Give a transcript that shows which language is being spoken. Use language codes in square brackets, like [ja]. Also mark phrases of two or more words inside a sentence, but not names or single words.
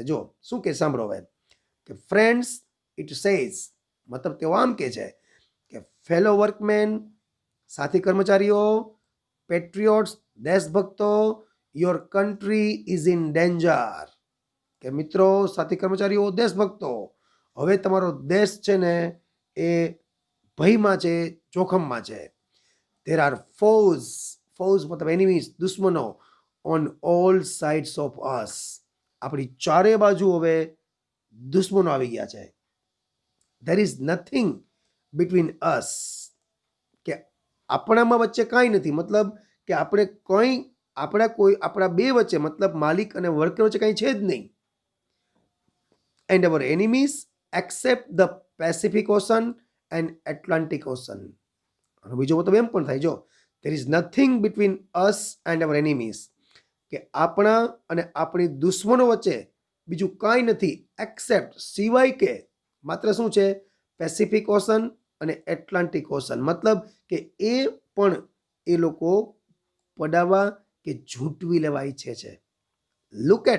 [gu] જો શું કે સાંભળો હવે, કે [en] friends it says [gu] મતલબ તેઓ આમ કે છે કે [en] fellow workmen, [gu] સાથી કર્મચારીઓ, પેટ્રિયોટ્સ દેશભક્તો, [en] your country is in danger. [gu] કે મિત્રો, સાથી કર્મચારીઓ, દેશભક્તો, હવે તમારો દેશ છે ને એ ભયમાં છે, જોખમમાં છે. [en] There are foes, foes મતલબ એનિમીઝ, દુશ્મનો, on all sides of us. [gu] આપણી ચારે બાજુ હવે દુશ્મનો આવી ગયા છે. [en] There is nothing between us. [gu] કે આપણામાં વચ્ચે કાંઈ નથી, મતલબ કે આપણે કંઈ આપણા બે વચ્ચે મતલબ માલિક અને વર્કર વચ્ચે કંઈ છે જ નહીં. [en] And our enemies except the Pacific Ocean and Atlantic Ocean. [gu] બીજો મતલબ એમ પણ થાય, જો [en] there is nothing between us and our enemies, [gu] કે આપણા અને આપણી દુશ્મનો વચ્ચે બીજું કાંઈ નથી, એક્સેપ્ટ સિવાય કે માત્ર શું છે? પેસિફિક ઓશન અને એટલાન્ટિક ઓશન. મતલબ કે એ પણ એ લોકો પડાવવા કે ઝૂંટવી લેવા ઈચ્છે છે.